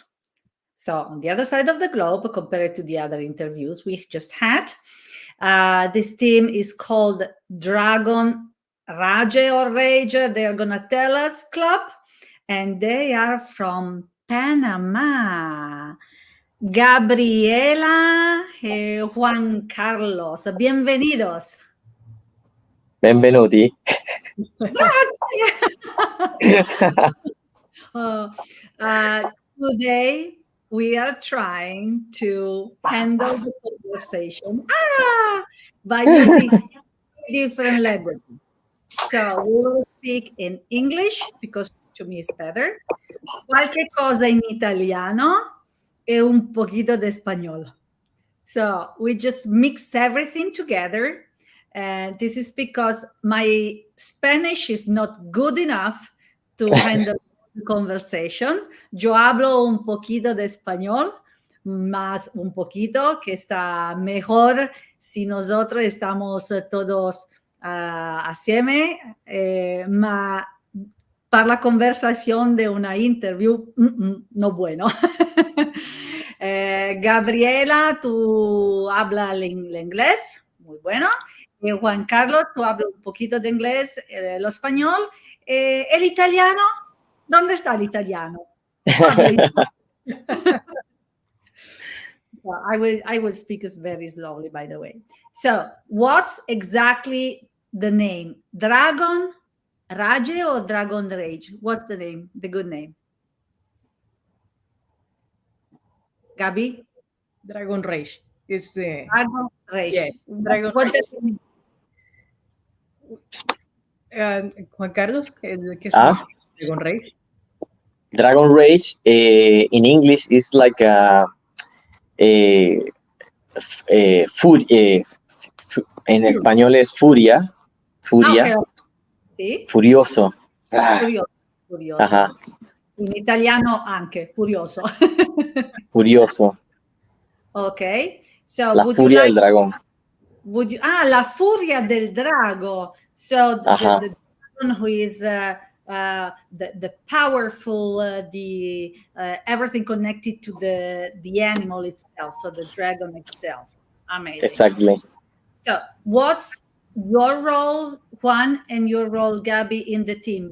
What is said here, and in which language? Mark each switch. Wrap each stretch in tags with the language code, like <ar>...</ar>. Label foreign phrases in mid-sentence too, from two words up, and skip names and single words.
<en>So on the other side of the globe, compared to the other interviews we just had. This team is called Dragon Rage or Rage, they are going to tell us, club. And they are from Panama.</en> <es>Gabriela y Juan Carlos, bienvenidos.</es> <it>Benvenuti.</it> <en>Today we are trying to handle the conversation by using different languages. So we will speak in English because to me is better.</en> <it>Qualche cosa in italiano e</it> <es>un poquito de español.</es> <en>So we just mix everything together. And this is because my Spanish is not good enough to handle the conversation.</en> <es>Yo hablo un poquito de español, más un poquito, que está mejor si nosotros estamos todos assieme, ma para la conversación de una interview, no bueno. Gabriela, tú hablas el inglés, muy bueno. Juan Carlos, tú hablas un poquito de inglés, el español. El italiano, ¿dónde está el italiano?</es> <en>I will speak very slowly, by the way. So, what's exactly the name? Dragon Rage or Dragon Rage? What's the name? The good name? Gabi? Dragon Rage. It's the Dragon Rage. Yeah, Dragon What Rage.</en> <es>Juan Carlos, ¿qué significa Dragon Rage?</es> <en>Dragon Rage in English is like</en> <es>en español es furia. Okay. ¿Sí? Furioso. Furioso. Ajá.</es> <it>In italiano anche, furioso.</it> <es>Furioso.</es> <en>Ok. So</en> <es>La furia del dragón.</es> <it>La furia del drago.</it> <en>So the dragon who is the powerful, everything connected to the animal itself. So the dragon itself. Amazing. Exactly. So what's your role, Juan, and your role, Gabi, in the team?</en>